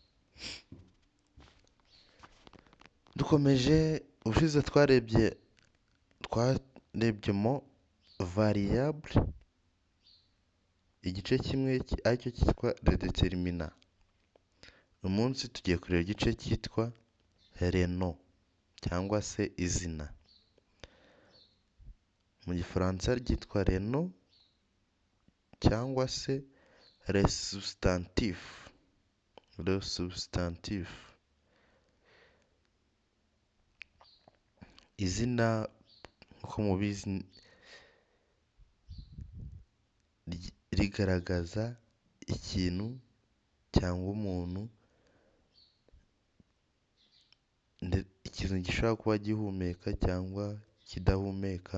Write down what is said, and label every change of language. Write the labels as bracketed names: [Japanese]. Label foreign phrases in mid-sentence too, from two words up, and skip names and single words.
[Kinyarwanda] Dukomeje, ubushize twarebyemo variable, igice kimwe aricyo cyitwa [French] le déterminant. [Kinyarwanda] Uyu munsi tugiye kureba igice cyitwa [French] le nom [Kinyarwanda] cyangwa se izina. Mu gifaransa ryitwa [French] le nom [Kinyarwanda] cyangwa se [French] le substantif. Le substantif. [Kinyarwanda] Izina nko mubizi rigaragaza ikintu cyangwa umuntu, ikintu gishobora kuba gihumeka cyangwa kidahumeka.